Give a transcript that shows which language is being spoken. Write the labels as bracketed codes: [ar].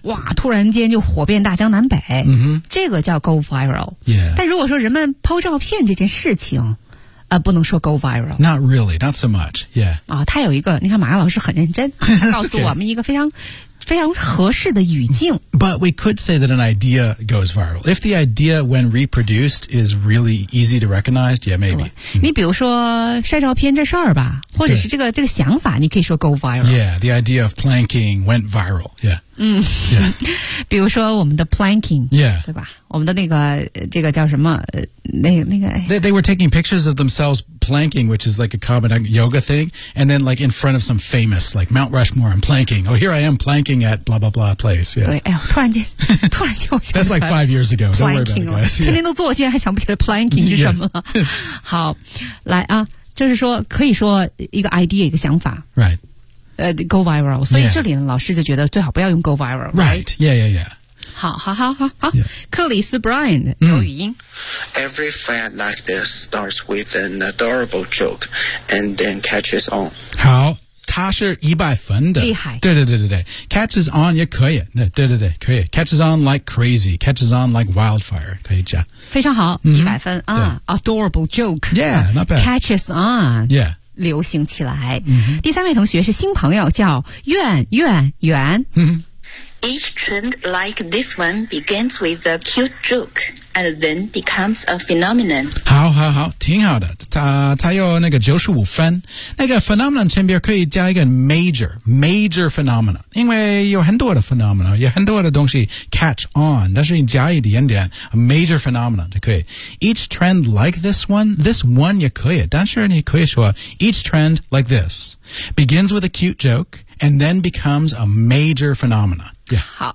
[zh] 哇，突然间就火遍大江南北。嗯、mm-hmm. 这个叫 go viral。 [en] Yeah. [zh] 但如果说人们抛照片这件事情不能说 go viral。 [en] Not really, not so much, yeah. [zh] 啊，它有一个，你看马老师很认真，他告诉我们一个非常非常合适的语境。 [en] But we could say that an idea goes viral. If the idea, when reproduced, is really easy to recognize, yeah, maybe.、嗯、 [zh] 你比如说晒照片这事儿吧，或者是这个想法，你可以说 go viral. [en] Yeah, the idea of planking went viral, yeah. 嗯、 yeah. [zh] 比如说我们的 planking,、 [en] yeah. [zh] 对吧？我们的那个这个叫什么？那个、哎、 [en] they were taking pictures of themselves planking, which is like a common yoga thing, and then like in front of some famous, like Mount Rushmore, I'm planking. Oh, here I am planking at blah blah blah place. Yeah. [zh] 对，哎呦，突然间我想起来 [en] That's like 5 years ago. Don't worry about it, guys. [zh] 天天都做，竟然还想不起来 planking 是什么了。 [en] Yeah. [zh] 好，来啊，就是说可以说一个 idea 一个想法。 [en] Right. Go viral. [zh] 所以这里呢、 [en] yeah. [zh] 老师就觉得最好不要用 go viral. [en] Right. Yeah, yeah, yeah. [zh] 好。克里斯 Brian 有语音。 [en] Every fad like this starts with an adorable joke and then catches on. [zh] 好，他是100分的。厉害。对。Catches on 也可以。对，可以。 [en] Catches on like crazy. Catches on like wildfire. [zh] 可以加。非常好。100分。 [en] Adorable joke. Yeah, not bad. Catches on. Yeah. [zh] 流行起来、 mm-hmm. 第三位同学是新朋友叫远、 mm-hmm. [en] Each trend like this one begins with a cute joke and then becomes a phenomenon [zh] 好挺好的他有那个95分那个 phenomenon 前边可以加一个 major phenomenon 因为有很多的 phenomenon 有很多的东西 catch on 但是你加一点点 [en] a major phenomenon [zh] 就可以 [en] Each trend like this one [zh] 也可以但是你可以说 [en] Each trend like this begins with a cute joke and then becomes a major phenomenon [zh] Yeah.